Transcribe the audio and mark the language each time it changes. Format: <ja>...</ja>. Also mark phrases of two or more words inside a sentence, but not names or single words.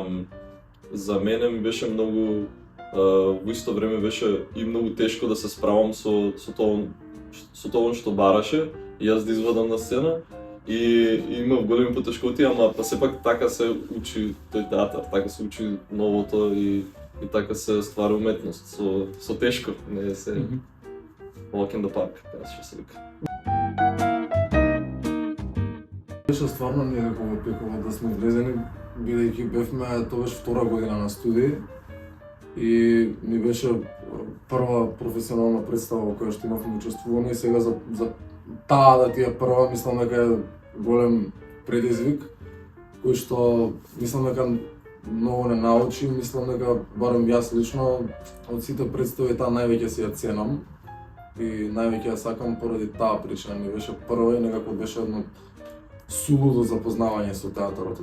<mk>За мене ми беше многу во исто време беше и многу тешко да се справам со тоа што бараше и јас да извадам на сцена и имав големи потешкоти, ама па сепак така се учи тој театар, така се учи новото и така се ствара уметност со тешко, не се</mk> <en>walk in the park,</en> <mk>што се вика. Беше стварно некако пикува да сме влезени, бидејќи бевме, тоа беше втора година на студии и ни беше прва професионална представа во која што имавме учествувано и сега за таа да ти е прва, мислам дека е голем предизвик, кој што мислам дека многу не научи, мислам дека барем јас лично од сите представи таа највеќе си ја ценам и највеќе ја сакам поради таа причина, ми беше прва и некако беше едно сулудо запознавање со театарот.</mk>